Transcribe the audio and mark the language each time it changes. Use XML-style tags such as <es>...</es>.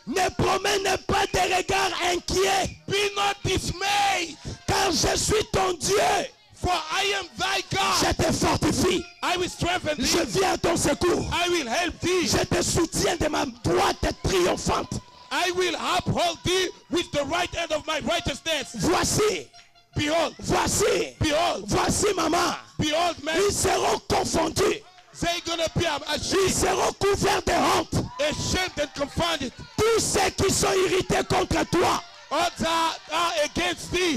<fr>Ne promène pas des regards inquiets,</fr> <en>Be not dismayed,</en> <fr>car je suis ton Dieu.</fr> <en>for I am thy</en> <fr>Je</fr> <en>God.</en> <fr>te fortifie.</fr> <en>I will strengthen</en> <fr>Je</fr> <en>thee.</en> <fr>viens à ton secours.</fr> <en>I will help thee.</en> <fr>Je te soutiens de ma droite triomphante.</fr> <en>I will uphold thee with the right hand of my righteousness.</en> <fr>Voici,</fr> <en>Behold,</en> <fr>voici,</fr> <en>behold,</en> <fr>voici maman.</fr> <en>behold, man.</en> <fr>Ils seront confondus.</fr> <en>They're gonna be</en> <fr>Ils</fr> <en>ashamed,</en> <fr>seront couverts de honte.</fr> <en>ashamed and confounded.</en> <fr>Tous ceux qui sont irrités contre toi,</fr> <en>All that are against thee,</en>